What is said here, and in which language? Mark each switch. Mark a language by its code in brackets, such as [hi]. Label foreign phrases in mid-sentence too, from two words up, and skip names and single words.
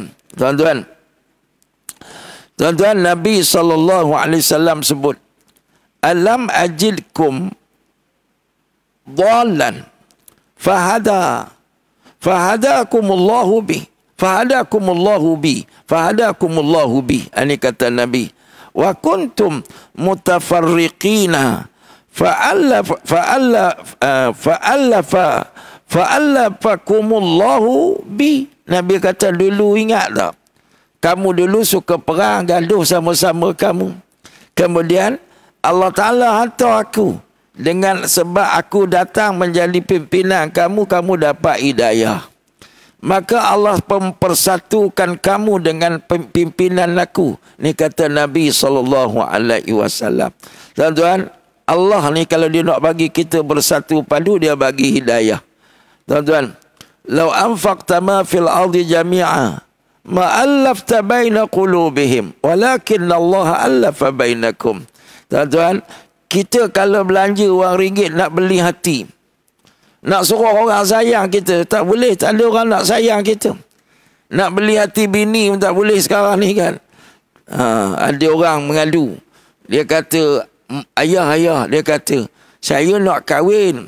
[ms] Tuan-tuan, Nabi SAW sebut, [ar] ألم أجدكم ضلالا فهداكم الله بي. [ms] Ini kata Nabi. [ar] وكنتم متفرقين فألفكم الله بي. [ms] Nabi kata, dulu ingat tak? Kamu dulu suka perang, gaduh sama-sama kamu. Kemudian Allah Ta'ala hantar aku. Dengan sebab aku datang menjadi pimpinan kamu, kamu dapat hidayah. Maka Allah mempersatukan kamu dengan pimpinan aku. Ni kata Nabi SAW. Tuan-tuan, Allah ni kalau dia nak bagi kita bersatu padu, dia bagi hidayah. Tuan-tuan, [ar] لو أنفقت ما في الأرض جميعا ما ألفت بين قلوبهم ولكن الله ألف بينكم. [ms] Tuan-tuan, kita kalau belanja wang ringgit nak beli hati, nak suruh orang sayang kita, tak boleh, tak ada orang nak sayang kita. Nak beli hati bini pun tak boleh sekarang ni kan. Ada orang mengadu, dia kata, ayah, dia kata, saya nak kahwin.